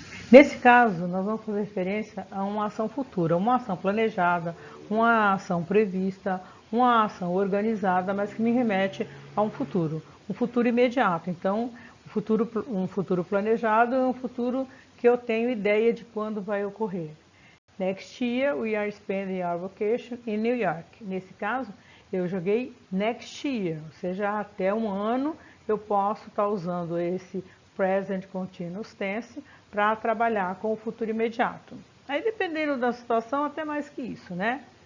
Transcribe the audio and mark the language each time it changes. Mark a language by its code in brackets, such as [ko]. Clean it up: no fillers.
[pt] Nesse caso, nós vamos fazer referência a uma ação futura, uma ação planejada, uma ação prevista, uma ação organizada, mas que me remete a um futuro imediato. Então, um futuro planejado é um futuro que eu tenho ideia de quando vai ocorrer. [en] Next year, we are spending our vacation in New York. [pt] Nesse caso, eu joguei next year, ou seja, até um ano eu posso estar usando esse present continuous tense para trabalhar com o futuro imediato. Aí, dependendo da situação, até mais que isso, né?